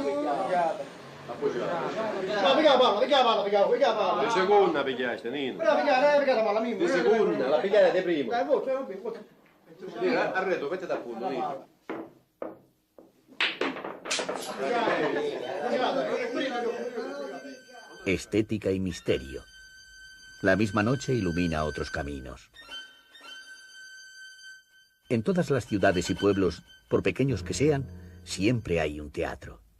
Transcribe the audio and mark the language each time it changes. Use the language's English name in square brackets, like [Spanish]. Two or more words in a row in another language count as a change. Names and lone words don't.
[Italian] La seconda pigliate, Nino. Di seconda, la pigliate di prima. Arredo, mettete a punto, Nino. [Spanish] Estética y misterio. La misma noche ilumina otros caminos. En todas las ciudades y pueblos, por pequeños que sean, siempre hay un teatro.